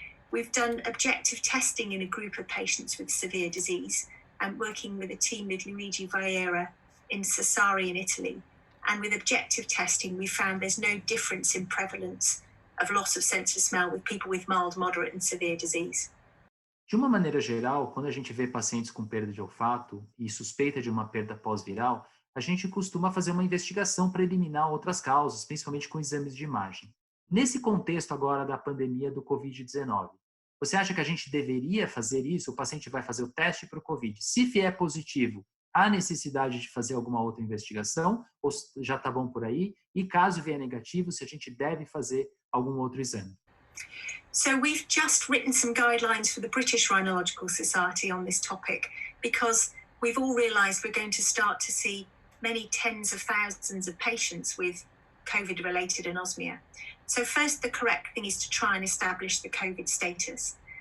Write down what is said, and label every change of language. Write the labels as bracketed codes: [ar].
[en] We've done objective testing in a group of patients with severe disease, and working with a team with Luigi Vieira in Sassari in Italy. And with objective testing, we found there's no difference in prevalence of loss of sense of smell with people with mild, moderate and severe disease. [pt] De uma maneira geral, quando a gente vê pacientes com perda de olfato e suspeita de uma perda pós-viral, a gente costuma fazer uma investigação para eliminar outras causas, principalmente com exames de imagem. Nesse contexto agora da pandemia do Covid-19, você acha que a gente deveria fazer isso? O paciente vai fazer o teste para o Covid. Se vier positivo, há necessidade de fazer alguma outra investigação? Ou já está bom por aí? E caso vier negativo, se a gente deve fazer algum outro exame? [en] So we've just written some guidelines for the British Rhinological Society on this topic, because we've all realised we're going to start to see many tens of thousands of patients with COVID-related anosmia. So first, the correct thing is to try and establish the COVID status.